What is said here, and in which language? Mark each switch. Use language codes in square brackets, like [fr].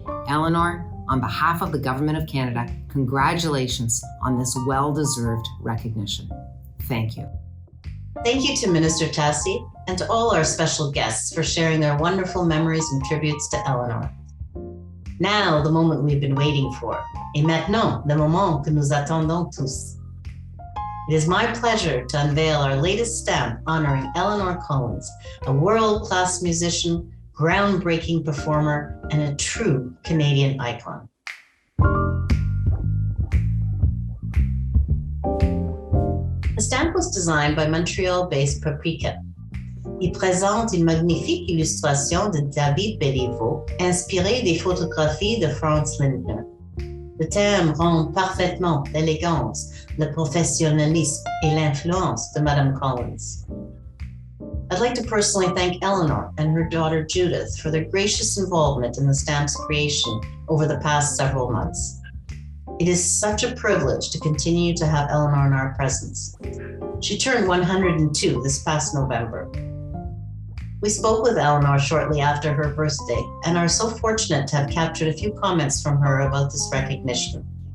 [en] Eleanor, on behalf of the Government of Canada, congratulations on this well-deserved recognition. Thank you. Thank you to Minister Tassi and to all our special guests for sharing their wonderful memories and tributes to Eleanor. Now, the moment we've been waiting for. [fr] Et maintenant, le moment que nous attendons tous. [en] It is my pleasure to unveil our latest stamp honoring Eleanor Collins, a world-class musician, groundbreaking performer, and a true Canadian icon. The stamp was designed by Montreal-based Paprika. [fr] Il présente une magnifique illustration de David Béliveau, inspirée des photographies de Franz Lindner. Le thème rend parfaitement l'élégance, le professionnalisme et l'influence de Madame Collins. [en] I'd like to personally thank Eleanor and her daughter Judith for their gracious involvement in the stamp's creation over the past several months. It is such a privilege to continue to have Eleanor in our presence. She turned 102 this past November. We spoke with Eleanor shortly after her birthday and are so fortunate to have captured a few comments from her about this recognition.